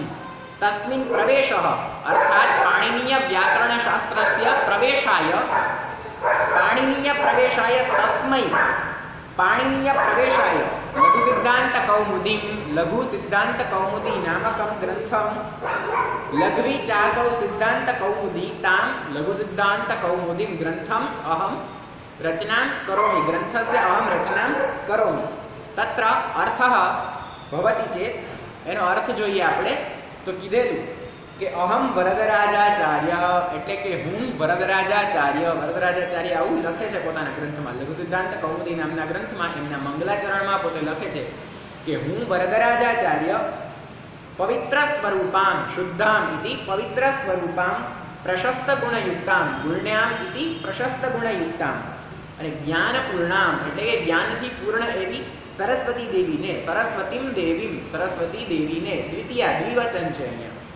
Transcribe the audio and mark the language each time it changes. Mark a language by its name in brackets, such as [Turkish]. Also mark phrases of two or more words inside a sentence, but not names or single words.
[Sanskrit] तस्मिन् प्रवेशः अर्थात् पाणिनीय व्याकरणशास्त्रस्य प्रवेशाय, पाणिनीय प्रवेशाय तस्मै पाणिनीय प्रवेशाय लघु सिद्धांत कौमुदीं, लघु सिद्धांत कौमुदी नामकं ग्रंथं, लघ्वी चासौ सिद्धांत कौमुदी, तां लघु सिद्धांत कौमुदीं ग्रंथम् अहं रचनां करोमि, ग्रंथस्य अहं रचनां करोमि। तत्र अर्थः भवति चेत् [Gujarati] એનો અર્થ જોઈએ આપણે। તો કીધેલું કે અહમ વરદરાજાચાર્ય એટલે કે હું વરદરાજાચાર્ય, વરદરાજાચાર્ય આવું લખે છે પોતાના ગ્રંથમાં, લઘુ સિદ્ધાંત કૌમુદી નામના ગ્રંથમાં એમના મંગલાચરણમાં પોતે લખે છે કે હું વરદરાજાચાર્ય [Sanskrit] पवित्र स्वरूपाम, शुद्धाम इति पवित्र स्वरूपाम प्रशस्त गुणयुक्ताम गुण्याम इति प्रशस्त गुणयुक्ताम [Gujarati] અને જ્ઞાનપૂર્ણામ એટલે કે જ્ઞાનથી પૂર્ણ એવી સરસ્વતી દેવીને [Sanskrit] सरस्वतीम देवीम [Gujarati] સરસ્વતી દેવીને દ્વિતીય દ્વિવચન છે અહીંયા